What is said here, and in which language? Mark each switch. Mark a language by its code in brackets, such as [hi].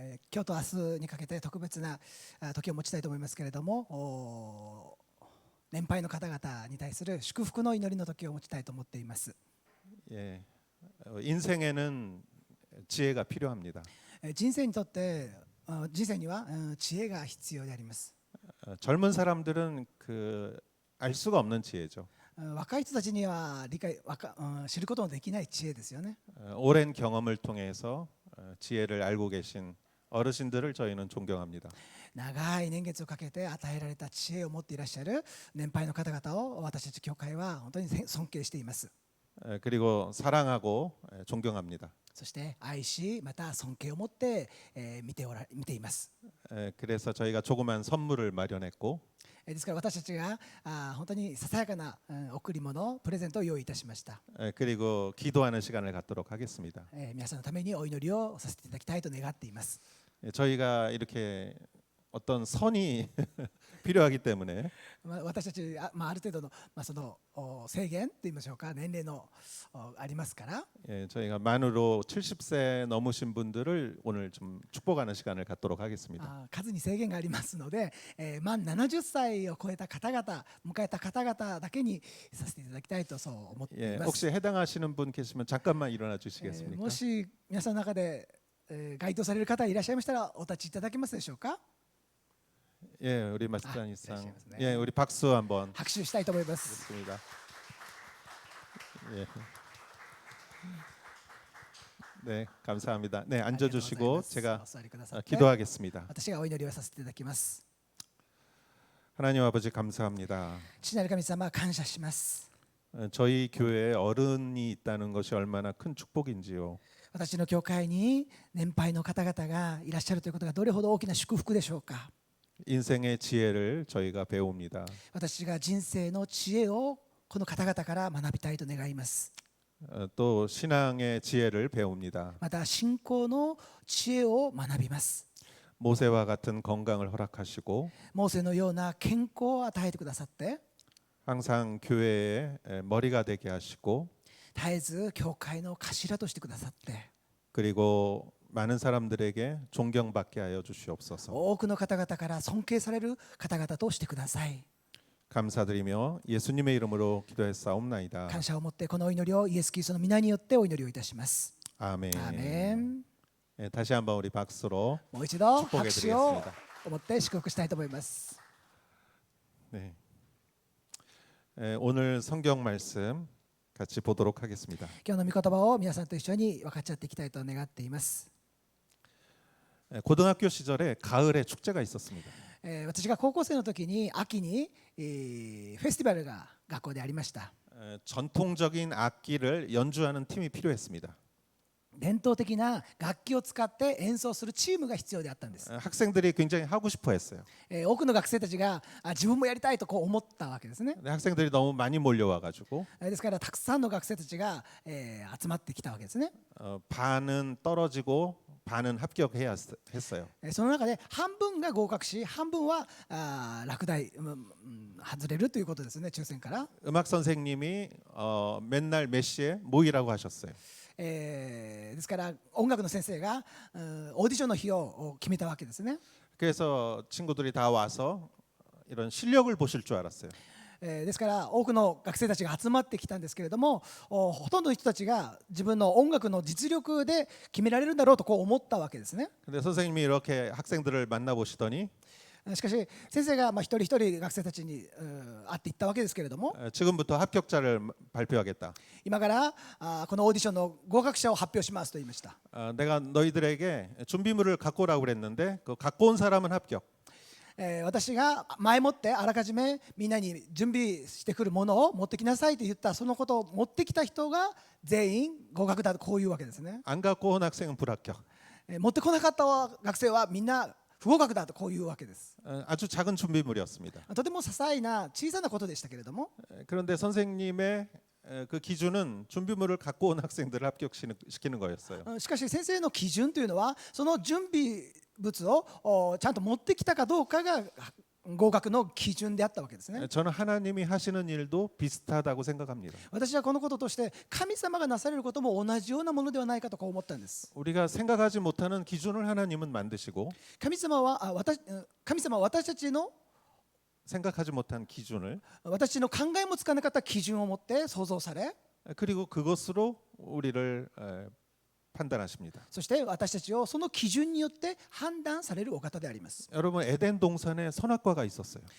[ja] 今日と明日にかけて特別な時を持ちたいと思いますけれども、年配の方々に対する祝福の祈りの時を持ちたいと思っています。 [ko] 인생에는 지혜가 필요합니다. [ja] 人生には知恵が必要であります。 [ko] 젊은 사람들은 알 수가 없는 지혜죠. [ja] 若い人たちには知ることのできない知恵ですよね。 [ko] 오랜 경험을 통해서 지혜를 알고 계신 어르신들을 저희는 존경합니다. [ja] 長い年月をかけて与えられた知恵を持っていらっしゃる年配の方々を私たち教会は本当に尊敬しています。 [ko] 그리고 사랑하고 존경합니다. [ja] そして愛しまた尊敬を持って、見ています。 [ko] 그래서 저희가 조그만 선물을 마련했고 [ja] ですから私たちが本当にささやかな、贈り物プレゼントを用意いたしました。 [ko] 그리고 기도하는 시간을 갖도록 하겠습니다. [ja] 皆さんのためにお祈りをさせていただきたいと願っています。 [ko] 저희가 이렇게 어떤 선이 필요하기 때문에 [ja] 私たちある程度の、その制限と言いましょうか、年齢のありますから、 [ko] 저희가 만으로 70세 넘으신 분들을 오늘 좀 축복하는 시간을 갖도록 하겠습니다. [ja] 数に制限がありますので、満70歳を超えた方々、迎えた方々だけにさせていただきたいとそう思っています。 [ko] 혹시 해당하시는 분 계시면 잠깐만 일어나 주시겠습니까? [ja] もし皆さんの中で、該当される方いらっしゃいましたらお立ちいただけますでしょうか。 [ko] 예, 우리 마스터니상, 그러시겠네. 예, 우리 박수 한번 [ja] 拍手したいと思います。 [ko] 드리겠습니다. 예. 네, 감사합니다. 네, 앉아주시고 제가 [ja] お座りくださって [ko] 기도하겠습니다. [ja] 私がお祈りをさせていただきます。 [ko] 하나님 아버지 감사합니다. [ja] 父なる神様、感謝します。 [ko] 저희 교회에 어른이 있다는 것이 얼마나 큰 축복인지요. [ja] 私の教会に年配の方々がいらっしゃるということがどれほど大きな祝福でしょうか。 [ko] 인생의 지혜를 저희가 배웁니다. [ja] 私が人生の知恵をこの方々から学びたいと願います。 [ko] 또 신앙의 지혜를 배웁니다. [ja] また信仰の知恵を学びます。 [ko] 모세와 같은 건강을 허락하시고 [ja] モーセのような健康を与えてくださって、 [ko] 항상 교회의 머리가 되게 하시고 [ja] 絶えず教会の頭としてくださって、 [ko] 그리고 많은 사람들에게 존경받게 하여 주시옵소서. [ja] 多くの方々から尊敬される方々としてください。 [ko] 감사드리며 예수님의 이름으로 기도했사옵나이다. [ja] 感謝を持ってこのお祈りをイエス・キリストの皆によってお祈りをいたします。 [ko] 아멘. [ja] アーメン。 [ko] 네, 다시 한번 우리 박수로 [ja] もう一度 [ko] 축복해 [ja] 拍手を [ko] 드리겠습니다. [ja] 持って祝福したいと思います。 [ko] 네. 오늘 성경 말씀 같이 보도록 하겠습니다. [ja] 今日の御言葉を皆さんと一緒に分かち合っていきたいと願っています。 [ko] 고등학교 시절에 가을에 축제가 있었습니다. [ja] 私が高校生の時に秋に、フェスティバルが学校でありました。 [ko] 전통적인 악기를 연주하는 팀이 필요했습니다. [ja] 伝統的な楽器を使って演奏するチームが必要であったんです。 [ko] 학생들이 굉장히 하고 싶어 했어요. [ja] 多くの学生たちが自分もやりたいとこう思ったわけですね。 [ko] 근데 학생들이 너무 많이 몰려와 가지고 [ja] ですからたくさんの学生たちが、集まってきたわけですね。 [ko] 반은 떨어지고 반은 합격해야 했어요. [ja] その中で半分が合格し、半分は落第、外れるということですね、抽選から。 [ko] 음악 선생님이 맨날 몇 시에 모이라고 하셨어요. [ja] ですから音楽の先生がオーディションの日を決めたわけですね。 [ko] 그래서 친구들이 다 와서 이런 실력을 보실 줄 알았어요. [ja] ですから多くの学生たちが集まってきたんですけれども、ほとんどの人たちが自分の音楽の実力で決められるんだろうとこう思ったわけですね。 [ko] 근데 선생님이 이렇게 학생들을 만나 보시더니 [ja] しかし先生が一人一人学生たちに会っていったわけですけれども、 [ko] 지금부터 합격자를 발표하겠다. [ja] 今からこのオーディションの合格者を発表しますと言いました。 [ko] 내가 너희들에게 준비물을 갖고 오라고 그랬는데 그 갖고 온 사람은 합격. [ja] 私が前もってあらかじめみんなに準備してくるものを持ってきなさいと言ったそのことを持ってきた人が全員合格だとこういうわけですね。 [ko] 안 갖고 온 학생은 불합격. [ja] 持ってこなかった学生はみんな不合格だとこういうわけです。 [ko] 아주 작은 준비물이었습니다. [ja] とても些細な小さなことでしたけれども、 [ko] 그런데 선생님의 그 기준은 준비물을 갖고 온 학생들을 합격시키는 거였어요. [ja] しかし先生の基準というのはその準備物をちゃんと持ってきたかどうかが合格の基準であったわけですね。 [ko] 저는 하나님이 하시는 일도 비슷하다고 생각합니다. [ja] 私はこのこととして神様がなされることも同じようなものではないかとこう思ったんです。 [ko] 우리가 생각하지 못하는 기준을 하나님은 만드시고 [ja] 神様は私たちの [ko] 생각하지 못한 기준을 [ja] 私の考えもつかなかった基準を持って創造され、 [ko] 그리고 그것으로 우리를 판단하십니다. [ja] そして私たちをその基準によって判断されるお方であります。 [ko] 여러분 에덴 동산에 선악과가 있었어요.